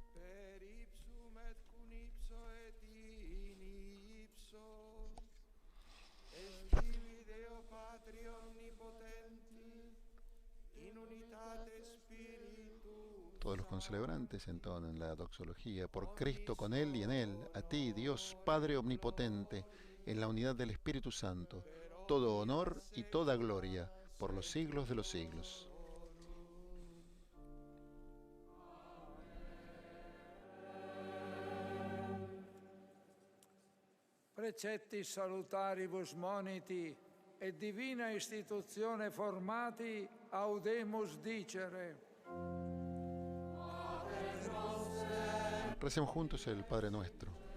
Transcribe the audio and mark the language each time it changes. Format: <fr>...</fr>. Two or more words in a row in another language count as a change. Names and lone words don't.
<es>Todos los concelebrantes entonan la doxología. Por Cristo, con Él y en Él, a ti, Dios Padre omnipotente, en la unidad del Espíritu Santo, todo honor y toda gloria, por los siglos de los siglos.</es> <la>Precetti salutaribus moniti et divina istituzione formati audemus dicere.</la> <es>Recemos juntos el Padre Nuestro.</es>